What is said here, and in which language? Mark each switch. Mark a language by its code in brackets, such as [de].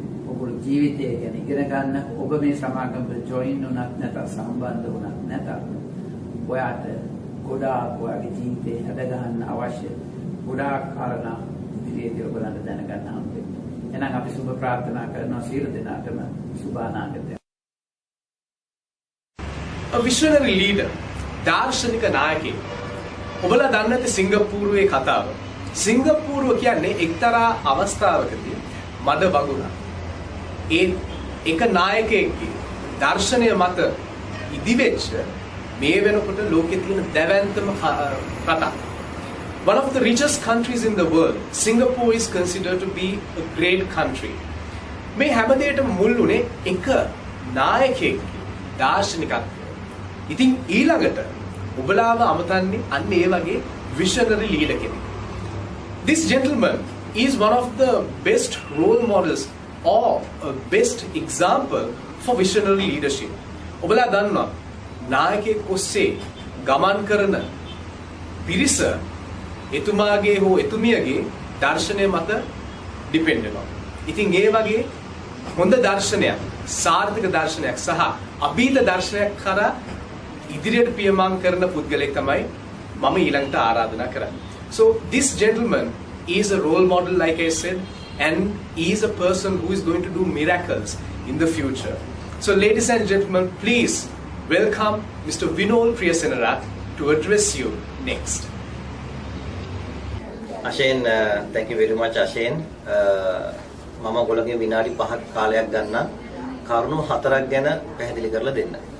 [si] ඔබේ ජීවිතය ගැන ඉගෙන ගන්න. ඔබ මේ සමාගමට ජොයින් වුණත් නැත්නම් සම්බන්ධ වුණත් නැතත් ඔයාට ගොඩාක් ඔයාගේ ජීවිතේ හද ගන්න අවශ්‍ය ගොඩාක් කාරණා ඉදිරියේදී ඔයගලන්ට දැනගන්න හම්බෙන්නේ. එහෙනම් අපි සුබ ප්‍රාර්ථනා කරනවා සියලු දෙනාටම සුබ අනාගතයක්. [en] A visionary leader, [si] දාර්ශනික නායකයෙක්. ඔබලා දන්නේ නැති සිංගප්පූරුවේ කතාව. සිංගප්පූරුව කියන්නේ එක්තරා අවස්ථාවකදී මඩ වගුණා. ඒ එක නායකයෙක්ගේ දර්ශනය මත ඉදිවෙච්ච මේ වෙනකොට ලෝකේ තියෙන දැවැන්තම රටක්. [en] One of the richest countries in the world, Singapore is considered to be a great country. [si] මේ හැම දෙයකටම මුල් උනේ එක නායකයෙක්ගේ දාර්ශනිකත්වය. ඉතින් ඊළඟට ඔබලාව අමතන්නේ අන්න ඒ වගේ visionary leader කෙනෙක්. [en] This gentleman is one of the best role models or a best example for visionary leadership. [si] ඔබලා දන්නවා නායකයෙක් ඔස්සේ ගමන් කරන පිරිස එතුමාගේ හෝ එතුමියගේ දර්ශනය මත ඩිපෙන්ඩ් වෙනවා. ඉතින් ඒ වගේ හොඳ දර්ශනයක්, සාර්ථක දර්ශනයක් සහ අභීත දර්ශනයක් කරා ඉදිරියට පියමන් කරන පුද්ගලෙක් තමයි මම ඊළඟට ආරාධනා කරන්නේ. [en] So this gentleman is a role model, like I said, and he is a person who is going to do miracles in the future. So ladies and gentlemen, please welcome Mr. Vinol Priyasenarath to address you next. Ashen, thank you very much Ashen. [si] මම ඔයගොල්ලෝගේ විනාඩි 5ක් කාලයක් ගන්න කරුණු 4ක් ගැන පැහැදිලි කරලා දෙන්න.